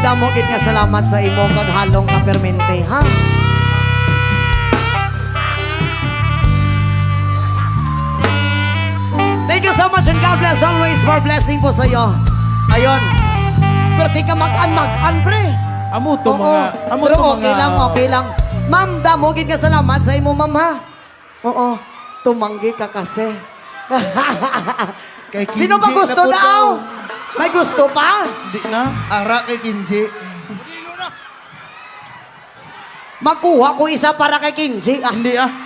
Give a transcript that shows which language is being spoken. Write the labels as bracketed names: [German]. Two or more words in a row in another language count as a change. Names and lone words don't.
[Hiligaynon] gid nga salamat sa imo kag halong ka permente, ha? [English] Thank you so much and God bless always. More blessing [Filipino] po sa iyo. Ayun. Pero di ka mag-an, pre. [Hiligaynon] Amo to Oo, mga... Amo pero to okay mga... [Filipino] lang, okay lang. [Hiligaynon] Ma'am, damo gid nga salamat sa imo, ma'am, ha? [Filipino] Oo. Tumanggi ka kasi. Kay Sino ba Kinji gusto na po daw? May gusto pa? Di na? [Hiligaynon] Ara kay Kinji. Magkuha ko isa para kay Kinji. Ah, [Filipino] Hindi ah.